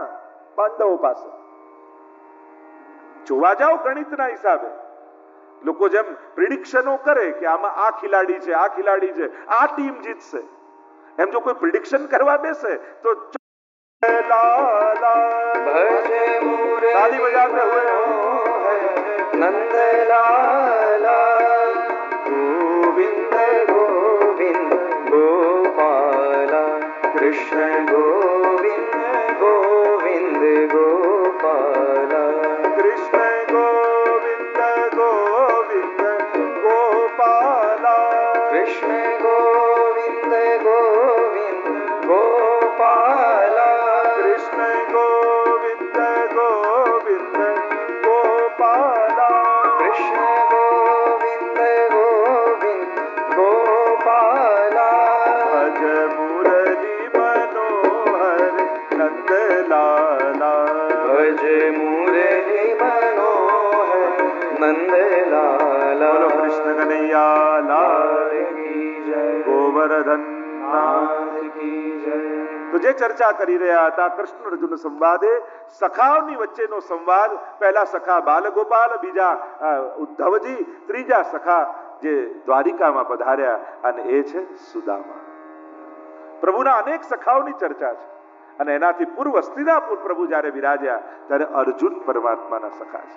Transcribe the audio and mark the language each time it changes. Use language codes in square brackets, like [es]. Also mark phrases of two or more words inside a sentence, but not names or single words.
[gu] પાંડવો પાસે. જોવા જાઓ ગણિતના હિસાબે. લોકો જેમ પ્રિડિક્શનો કરે કે આમાં આ ખિલાડી છે, આ ખિલાડી છે, આ ટીમ જીતશે, એમ જો કોઈ પ્રિડિક્શન કરવા બેસે તો [hi] ताली बजाते हुए नंदलाला गोविंद गोविंद गोपाला कृष्ण गोविंद गोविंद गोपाला कृष्ण गोविंद गोविंद गोपाला कृष्ण गोविंद गोविंद गोपाला कृष्ण गोविंद गोविंद गोपाला कृष्ण गोविंद गोविंद गोपाला भज मुरली मनोहर नंदलाला भज मुरली मनोहर नंदलाला बोलो कृष्ण कन्हैया लाल की जय गोवर्धन नाथ की जय [gu] તો જે ચર્ચા કરી રહ્યા હતા કૃષ્ણ અર્જુન સંવાદે, સખાઓની વચ્ચેનો સંવાદ. પહેલા સખા બાલગોપાલ, બીજા ઉદ્ધવજી, ત્રીજા સખા જે દ્વારિકામાં પધાર્યા અને એ છે સુદામા. પ્રભુના અનેક સખાઓની ચર્ચા છે અને એનાથી પૂર્વ હસ્તિનાપુર પ્રભુ જ્યારે વિરાજ્યા ત્યારે અર્જુન પરમાત્માના સખા છે.